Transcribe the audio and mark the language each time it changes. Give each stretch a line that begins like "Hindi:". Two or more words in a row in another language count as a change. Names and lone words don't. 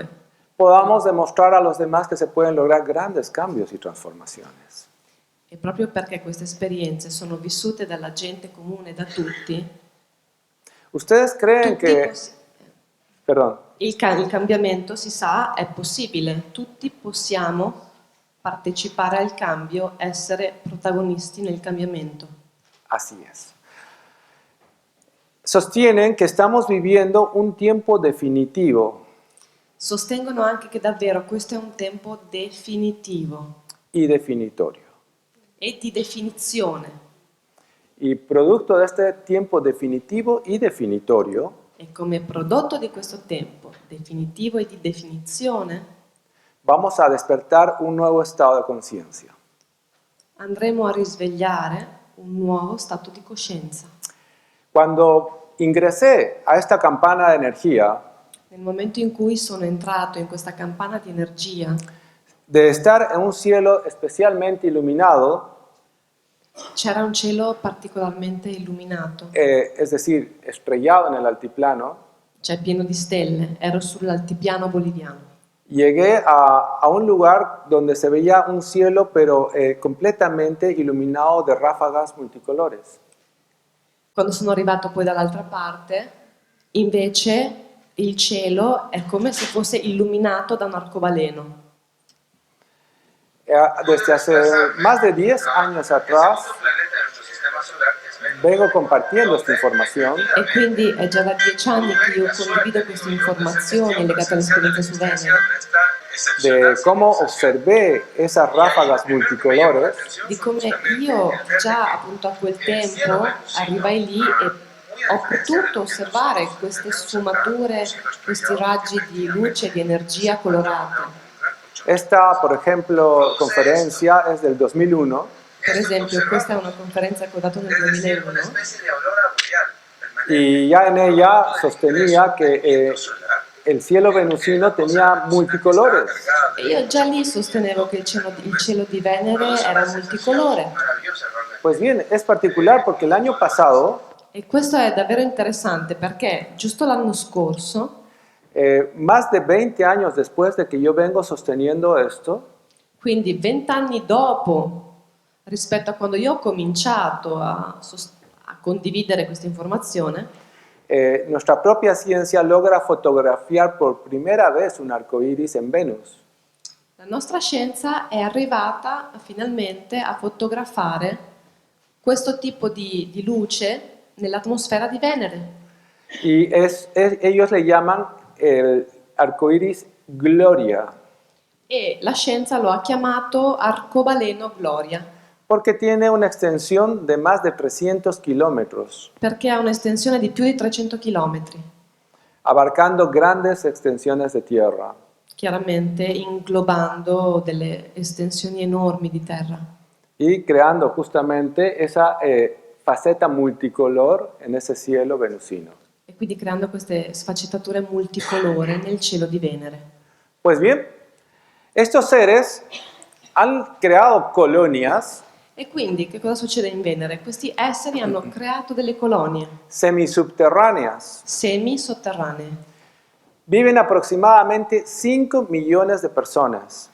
Spanish: podamos demostrar a los demás que se pueden lograr grandes cambios y transformaciones.
Italian: e proprio perché queste esperienze sono vissute dalla gente comune, da tutti,
Spanish: ¿Ustedes creen
Italian: tutti
Spanish: que,
Italian: possi-
Spanish: perdón,
Italian: il cambiamento, si sa, è possibile. Tutti possiamo partecipare al cambio, essere protagonisti nel cambiamento.
Spanish: así es? Sostienen que estamos viviendo un tiempo definitivo
Italian: Sostengono anche che davvero questo è un tempo definitivo
Spanish: y definitorio.
Italian: e di definizione.
Spanish: Y producto de este tiempo definitivo y definitorio,
Italian: E come prodotto di questo tempo definitivo e di definizione
Spanish: vamos a despertar un nuevo estado de conciencia.
Italian: andremo a risvegliare un nuovo stato di coscienza.
Spanish: Cuando ingresé a esta campana de energía,
Italian: Nel momento in cui sono entrato in questa campana di energia,
Spanish: de estar en un cielo especialmente iluminado,
Italian: c'era un cielo particolarmente illuminato,
Spanish: es decir, estrellado en el altiplano,
Italian: cioè pieno di stelle. Ero sull'altipiano boliviano.
Spanish: llegué a un lugar donde se veía un cielo pero completamente iluminado de ráfagas multicolores.
Italian: Quando sono arrivato poi dall'altra parte, invece il cielo è come se fosse illuminato da un arcobaleno.
Spanish: Desde hace más de 10 años atrás vengo compartiendo esta información
Italian: E quindi è già da 10 anni che io condivido queste informazioni legate all'esperienza su Venere,
Spanish: de cómo observé esas ráfagas multicolores
Italian: di come io già appunto a quel tempo arrivai lì e ho potuto osservare queste sfumature, questi raggi di luce e di energia colorate.
Spanish: Esta, por ejemplo, conferencia es del 2001
Italian: Per esempio, questa è una conferenza che ho dato nel 2001
Spanish: y ya en ella sostenía que el cielo venusino tenía multicolores.
Italian: e io già lì sostenevo che il cielo di Venere era multicolore.
Spanish: Pues bien, es particular porque el año pasado,
Italian: E questo è davvero interessante perché giusto l'anno scorso,
Spanish: más de 20 años después de que yo vengo sosteniendo esto,
Italian: quindi 20 anni dopo rispetto a quando io ho cominciato a condividere questa informazione,
Spanish: nuestra propia ciencia logra fotografiar por primera vez un arco iris en Venus.
Italian: la nostra scienza è arrivata finalmente a fotografare questo tipo di luce nell'atmosfera di Venere.
Spanish: Y ellos le llaman el arco iris Gloria,
Italian: E la scienza lo ha chiamato arcobaleno Gloria,
Spanish: porque tiene una extensión de más de 300 kilómetros,
Italian: perché ha un'estensione di più di 300 km,
Spanish: abarcando grandes extensiones de tierra.
Italian: chiaramente inglobando delle estensioni enormi di terra
Spanish: Y creando justamente esa faceta multicolor en ese cielo venusino.
Italian: e quindi creando queste sfaccettature multicolore nel cielo di Venere.
Spanish: Pues bien, estos seres han creado colonias
Italian: E quindi che cosa succede in Venere? Questi esseri hanno creato delle colonie
Spanish: semisubterráneas.
Italian: semi-sotterranee.
Spanish: Viven aproximadamente 5 millones de personas.